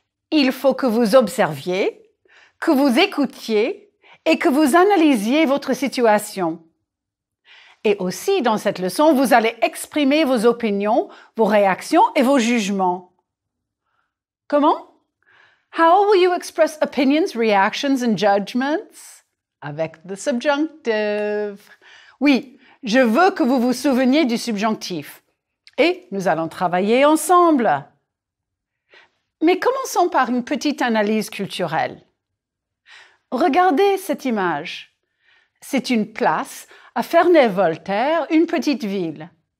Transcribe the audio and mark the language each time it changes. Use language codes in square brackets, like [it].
[fr] Il faut que vous observiez, que vous écoutiez et que vous analysiez votre situation. Et aussi, dans cette leçon, vous allez exprimer vos opinions, vos réactions et vos jugements. Comment? [en] How will you express opinions, reactions and judgments? [fr] Avec [en] the subjunctive. [fr] Oui, je veux que vous vous souveniez du subjonctif. Et nous allons travailler ensemble. Mais commençons par une petite analyse culturelle. Regardez cette image. C'est une place à Ferney-Voltaire, une petite ville.